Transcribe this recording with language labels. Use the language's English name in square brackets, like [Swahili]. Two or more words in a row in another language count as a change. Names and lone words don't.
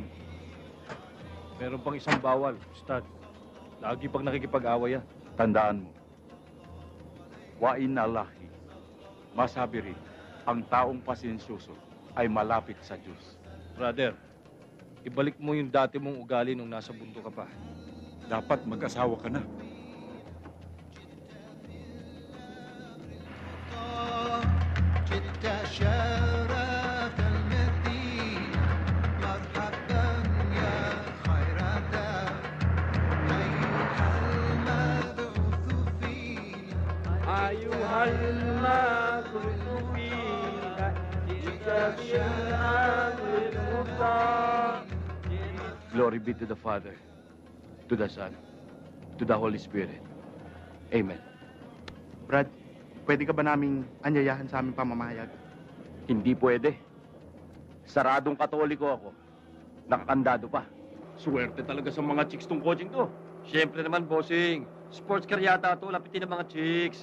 [Filipino] Meron pang isang bawal, Ustad. Lagi pag nakikipag-away yan. Tandaan mo, [Arabic] وإن الله, [Filipino] masabi rin, ang taong pasensyoso ay malapit sa Diyos. Brother, ibalik mo yung dati mong ugali nung nasa bundok ka pa. Dapat mag-asawa ka na. [Arabic] شرف المدينة مرحبا يا خير دار أيها المبعوث فينا أيها المبعوث فينا جئت بالأمر المختار. [English] Glory be to the Father, to the Son, to the Holy Spirit. Amen. [Filipino] Brad, pwede ka ba naming anyayahan sa aming pamamahayag? Hindi pwede. Saradong Katoliko ako. Nakakandado pa. Swerte talaga sa mga chicks tong coaching to. Siyempre naman, bossing. Sports car yata to. Lapitin ng mga chicks.